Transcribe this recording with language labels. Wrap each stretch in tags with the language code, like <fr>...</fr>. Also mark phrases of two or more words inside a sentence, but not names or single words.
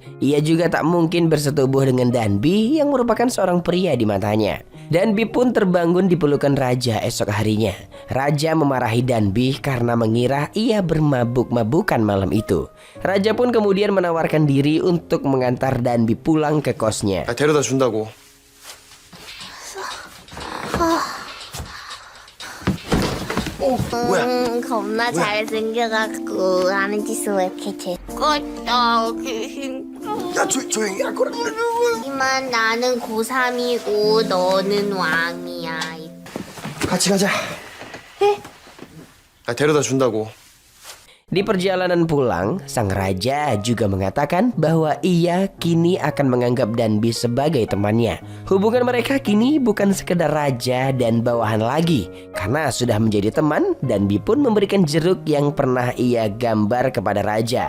<id>Ia juga tak mungkin bersetubuh dengan Danbi yang merupakan seorang pria di matanya. Danbi pun terbangun di pelukan Raja esok harinya. Raja memarahi Danbi karena mengira ia bermabuk-mabukan malam itu. Raja pun kemudian menawarkan diri untuk mengantar Danbi pulang ke kosnya.</id> <ko>데려다 준다고. 뭐야? 겁나 잘생겨갖고 하는 짓은 왜 이렇게 재밌겠다. 야 조용히 할 거라. 하지만 나는 고3이고 너는 왕이야. 같이 가자. 데려다 준다고.</ko> <id>Di perjalanan pulang, sang raja juga mengatakan bahwa ia kini akan menganggap Danbi sebagai temannya. Hubungan mereka kini bukan sekedar raja dan bawahan lagi. Karena sudah menjadi teman, Danbi pun memberikan jeruk yang pernah ia gambar kepada raja.</id>